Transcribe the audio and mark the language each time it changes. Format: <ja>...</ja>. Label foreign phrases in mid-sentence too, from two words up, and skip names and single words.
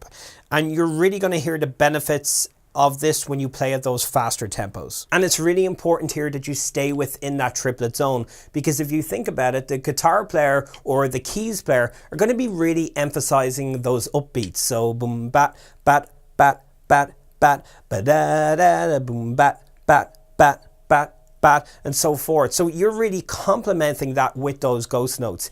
<en>And you're really going to hear the benefits of this when you play at those faster tempos. And it's really important here that you stay within that triplet zone, because if you think about it, the guitar player or the keys player are going to be really emphasizing those upbeats. So boom bat bat bat bat bat ba da da da boom bat bat bat bat bat and so forth. So you're really complementing that with those ghost notes.</en>